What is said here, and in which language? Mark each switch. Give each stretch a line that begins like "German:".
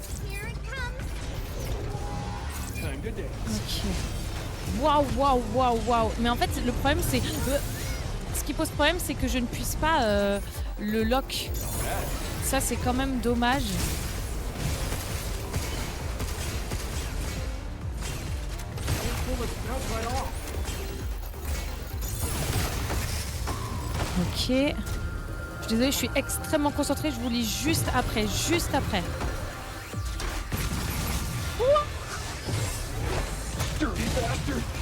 English: Here it comes. Time to dance. Ok. Waouh, waouh, waouh, waouh.
French: Mais en fait, le problème, c'est... Ce qui pose problème, c'est que je ne puisse pas le lock. Ça, c'est quand même dommage.
English: Those bullets bounce right off. Ok.
French: Je suis désolée, je suis extrêmement concentrée. Je vous lis juste après. Juste après.
English: Dirty bastard.